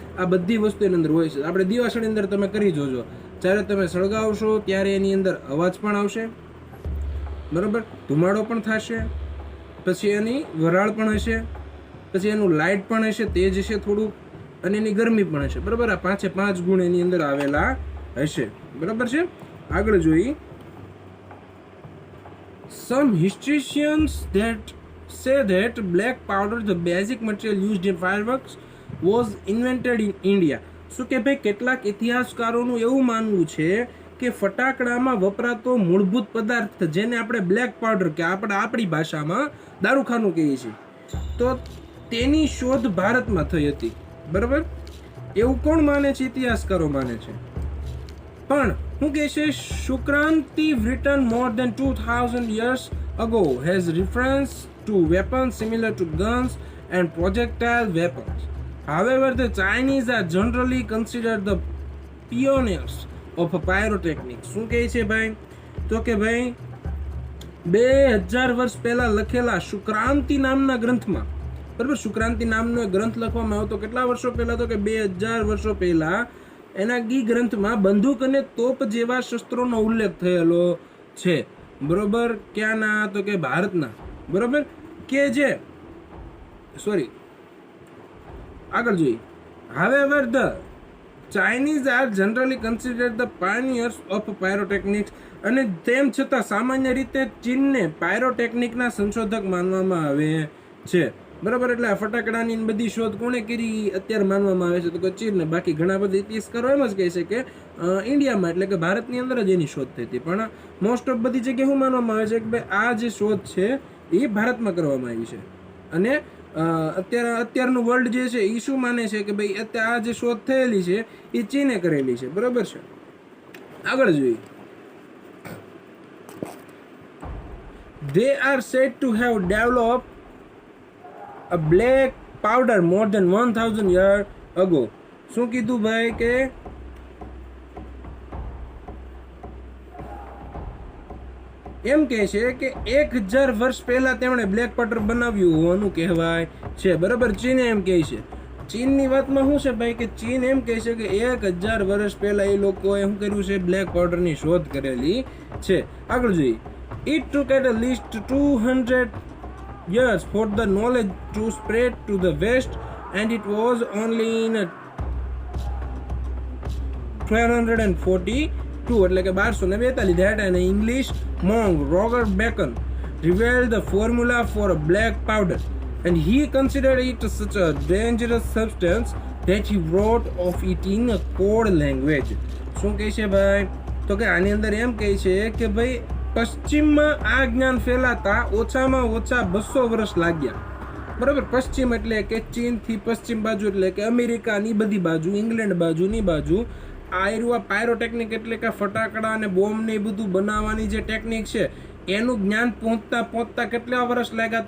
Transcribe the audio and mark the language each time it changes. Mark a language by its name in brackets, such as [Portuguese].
[Gujarati] આ બધી વસ્તુ એની અંદર હોય છે. આપણે દિવાસળી અંદર તમે કરી જોજો, જ્યારે તમે સળગાવશો ત્યારે એની અંદર અવાજ પણ આવશે બરોબર, ધુમાડો પણ થશે, પછી એની વરાળ પણ હશે, પછી એનું લાઇટ પણ હશે, તેજ હશે થોડુંક, અને એની ગરમી પણ હશે બરોબર. આ 5 ગુણ એની અંદર આવેલા હશે બરોબર છે. આગળ જોઈ [English] some historians that say that black powder, the basic material used in fireworks, was invented in India. [Gujarati] શું કે ભાઈ કેટલાક ઇતિહાસકારોનું એવું માનવું છે કે ફટાકડામાં વપરાતો મૂળભૂત પદાર્થ જેને આપણે બ્લેક પાવડર કે આપણે આપણી ભાષામાં દારૂખાનું કહીએ છીએ, તો તેની શોધ ભારતમાં થઈ હતી બરાબર. એવું કોણ માને છે? ઇતિહાસકારો માને છે. પણ શું કહે છે, [English] Shukraniti written more than 2000 years ago has reference to weapons similar to guns and projectile weapons. However, the Chinese are generally considered the pioneers of pyrotechnics. [Gujarati] શું કહે છે ભાઈ? તો કે ભાઈ 2000 વર્ષ પહેલા લખેલા શુક્રાંતિ નામના ગ્રંથમાં બરાબર, શુક્રાંતિ નામનો એક ગ્રંથ લખવામાં આવ્યો તો કેટલા વર્ષો પહેલા? તો કે 2000 વર્ષો પહેલા એના ગ્રંથમાં બંદૂક અને તોપ જેવા શસ્ત્રોનો ઉલ્લેખ થયેલો છે બરોબર. ક્યાંના? તો કે ભારતના બરોબર. કે જે આગળ જોઈએ. [English] However, the Chinese are generally considered the pioneers of pyrotechnics. [Gujarati] અને તેમ છતાં સામાન્ય રીતે ચીનને પાયરોટેકનિકના સંશોધક માનવામાં આવે છે બરાબર. એટલે આ ફટાકડાની બધી શોધ કોણે કરી અત્યારે માનવામાં આવે છે? તો કે ચીનને. બાકી ઘણા બધા ઇતિહાસકારો એમ જ કહે છે કે ઇન્ડિયામાં એટલે કે ભારતની અંદર જ એની શોધ થઈ હતી. પણ [English] most of [Gujarati] બધી જગ્યાએ શું માનવામાં આવે છે કે ભાઈ આ જે શોધ છે એ ભારતમાં કરવામાં આવી છે. અને અત્યારનું વર્લ્ડ જે છે એ શું માને છે કે ભાઈ અત્યારે આ જે શોધ થયેલી છે એ ચીને કરેલી છે બરાબર છે. આગળ જોઈએ. [English] They are said to have developed a black powder more than 1000 years ago. [Gujarati] શું કીધું ભાઈ કે એમ કહે છે કે 1000 વર્ષ પહેલા તેમણે બ્લેક પાવડર બનાવ્યું હોવાનું કહેવાય છે બરાબર. ચીને એમ કહે છે. ચીનની વાતમાં શું છે ભાઈ કે ચીન એમ કહે છે કે 1000 વર્ષ પહેલા એ લોકોએ શું કર્યું છે? બ્લેક પાવડરની શોધ કરેલી છે. આગળ જોઈએ. [English] It took at least 200 years for the knowledge to spread to the west, and it was only in 1242 [Gujarati] એટલે કે 1242 [English] that an English monk Roger Bacon revealed the formula for a black powder, and he considered it such a dangerous substance that he wrote of it in a code language. [Gujarati] શું કહે છે ભાઈ? તો કે આની અંદર એમ કહે છે કે ભાઈ પશ્ચિમમાં આ જ્ઞાન ફેલાતા ઓછામાં ઓછા 200 વર્ષ લાગ્યા બરાબર. પશ્ચિમ એટલે કે ચીનથી પશ્ચિમ બાજુ એટલે કે અમેરિકાની બધી બાજુ, ઇંગ્લેન્ડ બાજુની બાજુ આ પાયરોટેકનિક એટલે કે ફટાકડા અને બોમ્બ ને એ બધું બનાવવાની જે ટેકનિક છે એનું જ્ઞાન પહોંચતા કેટલા વર્ષ લાગ્યા?